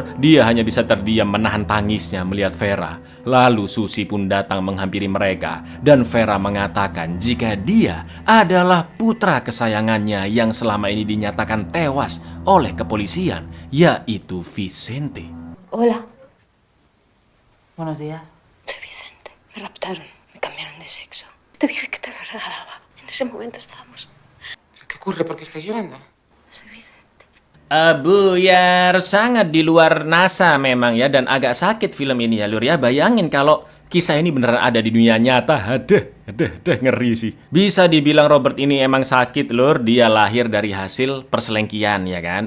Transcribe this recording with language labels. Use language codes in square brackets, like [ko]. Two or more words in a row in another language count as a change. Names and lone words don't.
[id] Dia hanya bisa terdiam menahan tangisnya melihat Vera. Lalu Susi pun datang menghampiri mereka dan Vera mengatakan jika dia adalah putra kesayangannya yang selama ini dinyatakan tewas oleh kepolisian, yaitu Vicente. [es] Hola. Buenos días. Soy Vicente. Me raptaron. Me cambiaron de sexo. Te dije que te lo regalaba. En ese momento estábamos. ¿Qué ocurre? ¿Por qué estáis llorando? Soy Vicente. [id] Buyar, sangat di luar NASA memang ya, dan agak sakit film ini ya Lur ya. Bayangin kalau kisah ini beneran ada di dunia nyata. Aduh, ngeri sih. Bisa dibilang Robert ini emang sakit Lur. Dia lahir dari hasil perselengkian ya kan.